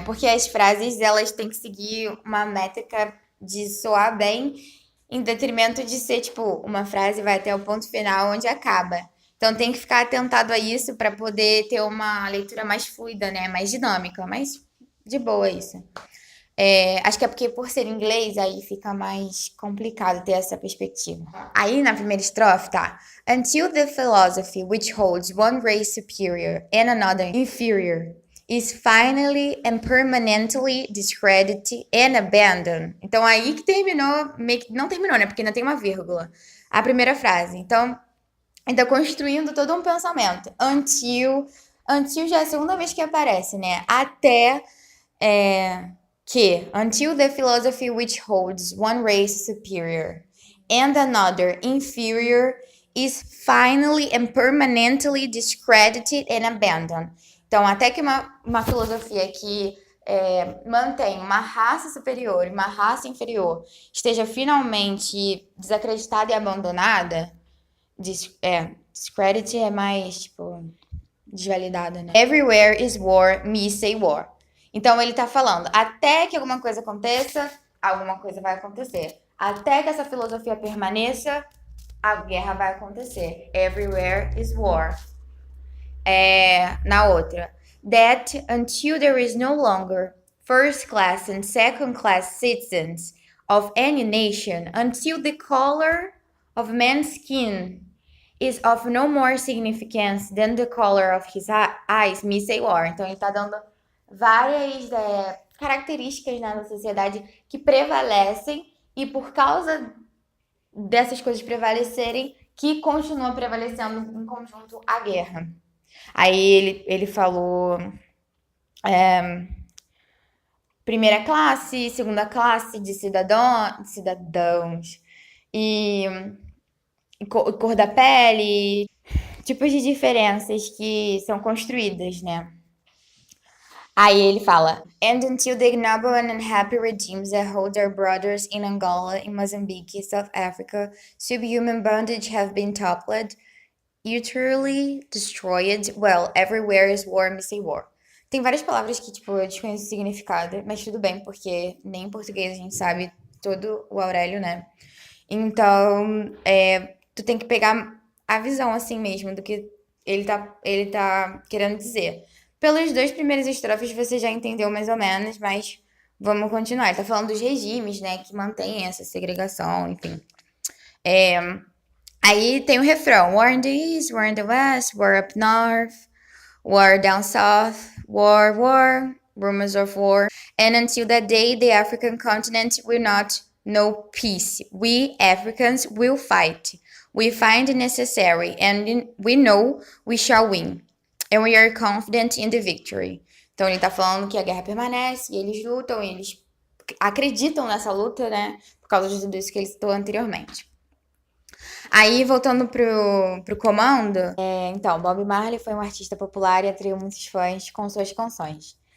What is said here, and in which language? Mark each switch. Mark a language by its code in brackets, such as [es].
[pt] Porque as frases, elas têm que seguir uma métrica de soar bem, em detrimento de ser, tipo, uma frase vai até o ponto final onde acaba. Então tem que ficar atentado a isso para poder ter uma leitura mais fluida, né? Mais dinâmica, mas de boa isso. Acho que é porque por ser inglês, aí fica mais complicado ter essa perspectiva. Aí na primeira estrofe tá: [en] Until the philosophy which holds one race superior and another inferior is finally and permanently discredited and abandoned. [pt] Então aí que terminou, não terminou, né? Porque ainda tem uma vírgula. A primeira frase. Então construindo todo um pensamento. Until já é a segunda vez que aparece, né? Até que [en] until the philosophy which holds one race superior and another inferior is finally and permanently discredited and abandoned. [pt] Então, até que uma filosofia que mantém uma raça superior e uma raça inferior esteja finalmente desacreditada e abandonada, discredit é mais, tipo, desvalidada, né? [en] Everywhere is war, me say war. [pt] Então, ele tá falando, até que alguma coisa aconteça, alguma coisa vai acontecer. Até que essa filosofia permaneça, a guerra vai acontecer. [en] Everywhere is war. [pt] Na outra. [en] That until there is no longer first class and second class citizens of any nation, until the color of man's skin is of no more significance than the color of his eyes, me say war. [pt] Então, ele tá dando várias características, né, da sociedade que prevalecem e por causa dessas coisas prevalecerem que continua prevalecendo em conjunto a guerra. Aí ele falou primeira classe, segunda classe de cidadãos e, cor da pele, tipos de diferenças que são construídas, né? Aí ele fala: [en] And until the ignoble and unhappy regimes that hold our brothers in Angola, in Mozambique, South Africa, subhuman bondage have been toppled, utterly destroyed, well, everywhere is war, missing war. [pt] Tem várias palavras que, tipo, eu desconheço o significado, mas tudo bem, porque nem em português a gente sabe todo o Aurélio, né? Então, tu tem que pegar a visão assim mesmo do que ele tá querendo dizer. Pelos dois primeiros estrofes você já entendeu mais ou menos, mas vamos continuar. Ele tá falando dos regimes, né, que mantêm essa segregação, enfim. Aí tem o refrão: [en] War in the East, War in the West, War up North, War down South, War, War, rumors of war. And until that day, the African continent will not know peace. We Africans will fight. We find it necessary, and we know we shall win. And we are confident in the victory. [pt] Então ele tá falando que a guerra permanece, e eles lutam, e eles acreditam nessa luta, né? Por causa de tudo isso que ele citou anteriormente. Aí, voltando pro comando, então, Bob Marley foi um artista popular e atraiu muitos fãs com suas canções.